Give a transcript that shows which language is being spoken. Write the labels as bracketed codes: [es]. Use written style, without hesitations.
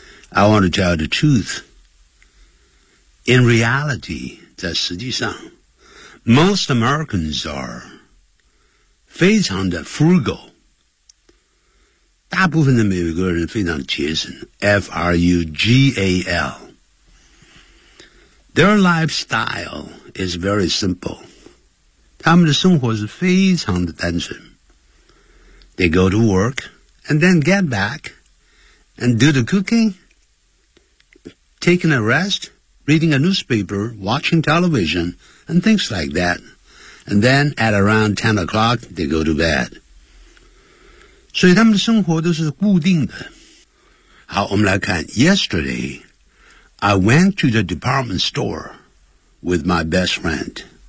[en] I want to tell the truth. In reality, 在实际上 most Americans are 非常的 frugal. [zh] 大部分的美国人非常节省 ,frugal. [en] Their lifestyle is very simple. [zh] 他们的生活是非常的单纯。 [en] They go to work and then get back and do the cooking. Taking a rest, reading a newspaper, watching television, and things like that. And then at around 10 o'clock, they go to bed. [zh] 所以他们的生活都是固定的。好，我们来看。 [en] Yesterday, I went to the department store with my best friend.